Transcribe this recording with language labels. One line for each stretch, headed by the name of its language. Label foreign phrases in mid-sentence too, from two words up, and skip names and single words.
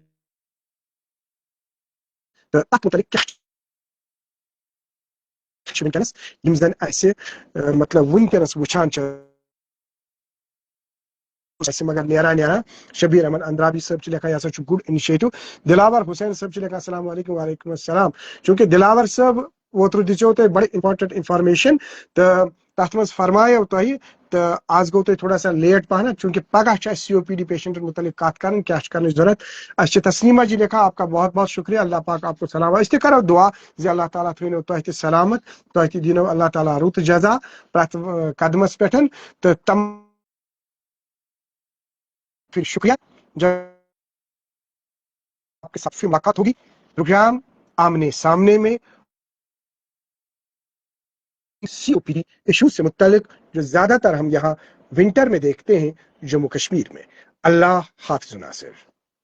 Kashmiri: تہٕ اتھ متعلق کیٛاہ چھُ ونکیٚنس یِم زن اسہِ مطلب ونکیٚنس وٕچھان چھِ مگر نیران شبیر احمد اندرابی صٲب چھِ لیکھان یہِ ہسا چھُ
English: good initiative
Kashmiri: دلاور حُسین صٲب چھِ لیکھان السلام علیکم وعلیکم السلام چوٗنکہِ دلاور صٲب اوترٕ دِژیو تۄہہِ بڑٕ
English: important information
Kashmiri: تہٕ تتھ منٛز فرمایو تۄہہِ تہٕ آز گوٚو تۄہہِ
Urdu: تھوڑا سا لیٹ
Kashmiri: پہنتھ چوٗنکہِ پگاہ چھِ اسہِ سی او پی ڈی پیشنٹن متعلق کتھ کرٕنۍ کیٛاہ چھِ کرنٕچ ضروٗرت اسہِ چھِ تسلیما جی لیکھان
Urdu: آپ کا بہت بہت شُکریہ اللہ پاک آپ کو سلامت
Kashmiri: أسۍ تہِ کرو دعا زِ اللہ تعالیٰ تھٲینو تۄہہِ تہِ سلامت تۄہہِ تہِ دِنو اللہ تعالیٰ رُت جزا پرٛٮ۪تھ قدمس پٮ۪ٹھ تہٕ تم
Urdu: پھر شکریہ جب آپ کے ساتھ پھر ملاقات ہوگی پروگرام آمنے سامنے میں سی او پی ڈی ایشو سے متعلق جو زیادہ تر ہم یہاں ونٹر میں دیکھتے ہیں جموں کشمیر میں اللہ حافظ ناصر